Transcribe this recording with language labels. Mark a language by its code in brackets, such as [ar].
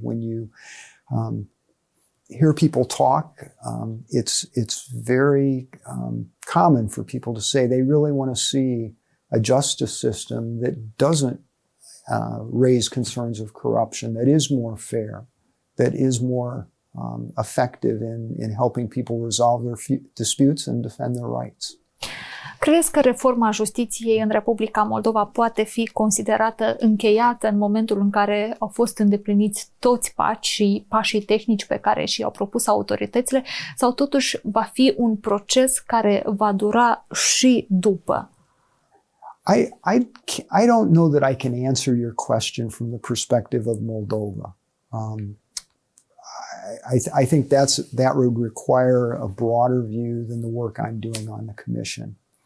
[en] When you hear people talk, it's very common for people to say they really want to see a justice system that doesn't raise concerns of corruption, that is more fair, that is more effective in helping people resolve their disputes and defend their rights. [ro] Crezi că reforma justiției în Republica Moldova poate fi considerată încheiată în momentul în care au fost îndepliniți toți pașii tehnici pe care și-au propus autoritățile, sau totuși va fi un proces care va dura și după? [en] I don't know that I can answer your question from the perspective of Moldova. I think that would require a broader view than the work I'm doing on the commission.